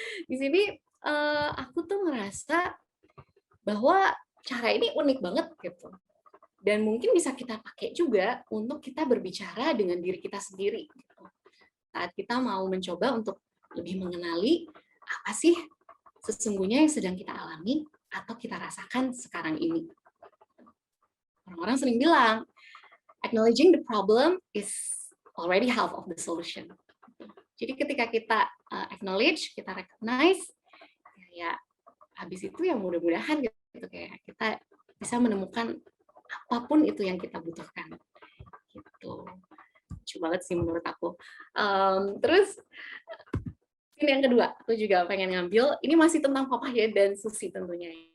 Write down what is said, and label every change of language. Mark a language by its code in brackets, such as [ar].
[id] Di sini aku tuh ngerasa bahwa cara ini unik banget gitu. Dan mungkin bisa kita pakai juga untuk kita berbicara dengan diri kita sendiri. Gitu. Saat kita mau mencoba untuk lebih mengenali apa sih sesungguhnya yang sedang kita alami atau kita rasakan sekarang ini. Orang-orang sering bilang, [en] acknowledging the problem is already half of the solution. [id] Jadi ketika kita acknowledge, kita recognize, ya habis itu ya mudah-mudahan gitu kayak kita bisa menemukan apapun itu yang kita butuhkan. Gitu. Lucu banget sih menurut aku. Terus ini yang kedua, aku juga pengen ngambil, ini masih tentang Papaya dan Susi tentunya.